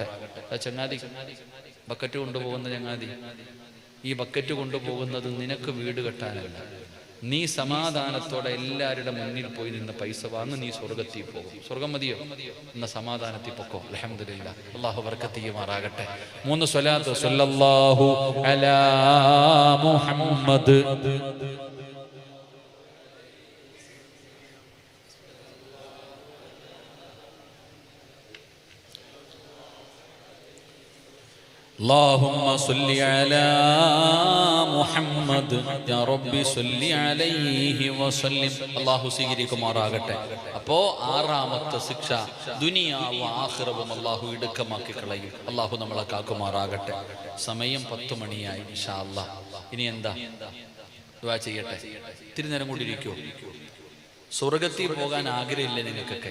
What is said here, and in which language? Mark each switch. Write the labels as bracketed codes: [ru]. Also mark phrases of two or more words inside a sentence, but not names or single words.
[ml] ചങ്ങാതി, ബക്കറ്റ് കൊണ്ടുപോകുന്ന ചങ്ങാതി, ഈ ബക്കറ്റ് കൊണ്ടുപോകുന്നത് നിനക്ക് വീട് കെട്ടാനല്ല. നീ സമാധാനത്തോടെ എല്ലാവരുടെ മുന്നിൽ പോയി നിന്ന് പൈസ വാങ്ങി നീ സ്വർഗത്തിൽ പോകും. സ്വർഗം മതിയോ? എന്ന സമാധാനത്തിൽ പൊക്കോ. അൽഹംദുലില്ലാ. അല്ലാഹു ബർക്കത്ത് ചെയ്യുമാറാകട്ടെ. 3 സ്വലാത്ത്. [ar] صلى الله على محمد. اللهم صل على محمد يا رب صل عليه وسلم. [ml] അല്ലാഹു സ്വീകരിക്കുമാറാകട്ടെ. അപ്പോ 6ാമത്തെ ശിക്ഷ ദുനിയാവും ആഖിറവും അല്ലാഹു ഇടുക്കമാക്കി കളയും. അല്ലാഹു നമ്മളെ കാക്കുമാറാകട്ടെ. സമയം 10 മണിയായി. [ar] إن شاء الله [ml] ഇനി എന്താ ദുആ ചെയ്യട്ടെ. ഇത്തിരി നേരം കൂടി ഇരിക്കൂ. സ്വർഗത്തിൽ പോകാൻ ആഗ്രഹമില്ല നിങ്ങൾക്കൊക്കെ?